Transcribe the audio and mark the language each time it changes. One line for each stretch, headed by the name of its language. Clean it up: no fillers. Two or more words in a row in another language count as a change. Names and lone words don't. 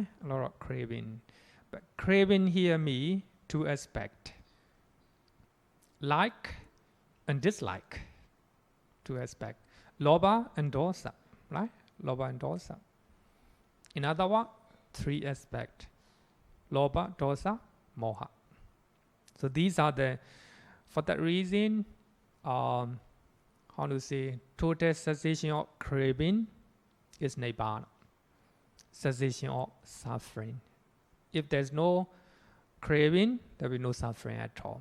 English: A lot of craving. But craving here means 2 aspects. Like and dislike. 2 aspects. Lobha and dosa, right? Lobha and dosa. In other words, 3 aspects.
Pali: Lobha, dosa, moha.
English: So these are for that reason, total cessation of craving is Nibbāna. Cessation of suffering. If there's no craving, there will be no suffering at all.